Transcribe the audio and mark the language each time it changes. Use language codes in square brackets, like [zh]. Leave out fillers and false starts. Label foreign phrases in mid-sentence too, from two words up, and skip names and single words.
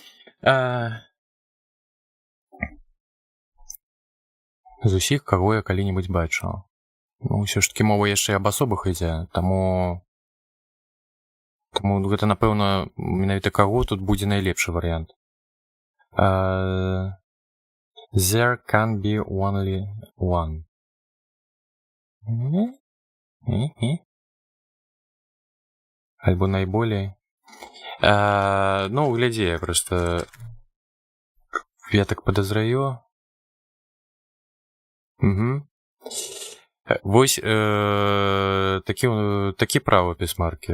[be] З усіх, каго я калі-небудзь бачыў. Ну, ўсё ж такі мова яшчэ аб асобах ідзе, таму гэта, напэўна, менавіта каго тут будзе найлепшы варыянт. [en] There can be only one. [be] Альбо найболей. Ну, глядзі, просто я так подозраю. Угу. Вось такі правапіс маркі.